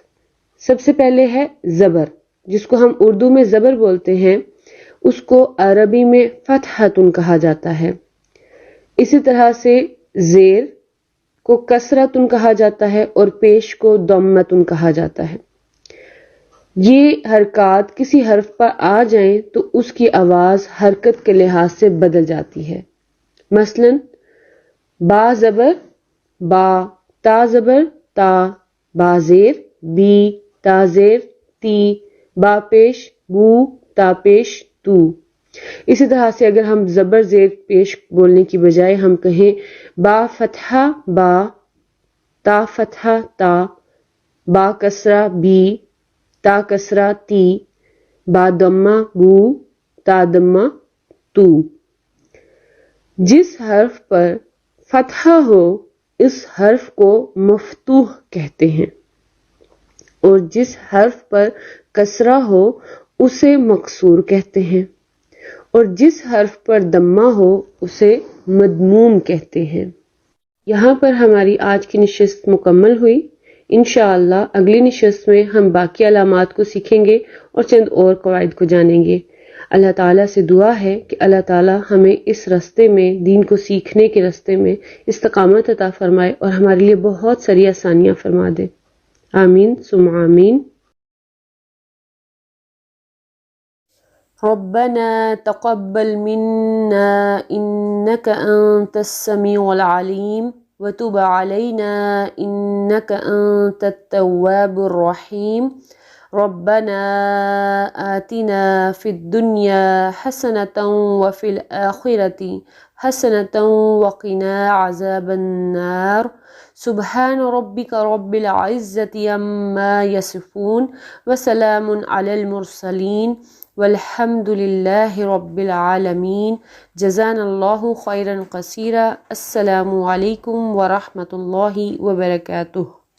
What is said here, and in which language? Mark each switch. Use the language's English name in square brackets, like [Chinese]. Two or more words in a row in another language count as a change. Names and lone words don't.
[Urdu] سب سے پہلے ہے زبر، جس کو ہم اردو میں زبر بولتے ہیں، اس کو عربی میں فتحۃ کہا جاتا ہے۔ اسی طرح سے زیر کو کسرۃ کہا جاتا ہے اور پیش کو ضمۃ کہا جاتا ہے۔ یہ حرکات کسی حرف پر آ جائیں تو اس کی آواز حرکت کے لحاظ سے بدل جاتی ہے۔ مثلا با زبر با، تا زبر تا، با زیر بی، تا زیر تی، با پیش بو، تا پیش تو۔ اسی طرح سے اگر ہم زبر زیر پیش بولنے کی بجائے ہم کہیں با فتحہ با، تا فتحہ تا، با کسرہ بی، تا کسرہ تی، با دمہ بو، تا دمہ تو۔ جس حرف پر فتحہ ہو اس حرف کو مفتوح کہتے ہیں، اور جس حرف پر کسرہ ہو اسے مکسور کہتے ہیں، اور جس حرف پر دمہ ہو اسے مدموم کہتے ہیں۔ یہاں پر ہماری آج کی نشست مکمل ہوئی۔ انشاءاللہ اگلی نشست میں ہم باقی علامات کو سیکھیں گے اور چند اور قواعد کو جانیں گے۔ اللہ تعالیٰ سے دعا ہے کہ اللہ تعالیٰ ہمیں اس راستے میں، دین کو سیکھنے کے راستے میں استقامت عطا فرمائے اور ہمارے لیے بہت ساری آسانیاں فرما دے۔ آمین ثم آمین۔ [Arabic] ربنا تقبل منا إنك أنت السميع العليم وتب علينا إنك أنت التواب الرحيم ربنا آتنا في الدنيا حسنة وفي الآخرة حسنة وقنا عذاب النار سبحان ربك رب العزة عما يصفون وسلام على المرسلين والحمد لله رب العالمين جزانا الله خيرا كثيرا السلام عليكم ورحمة الله وبركاته۔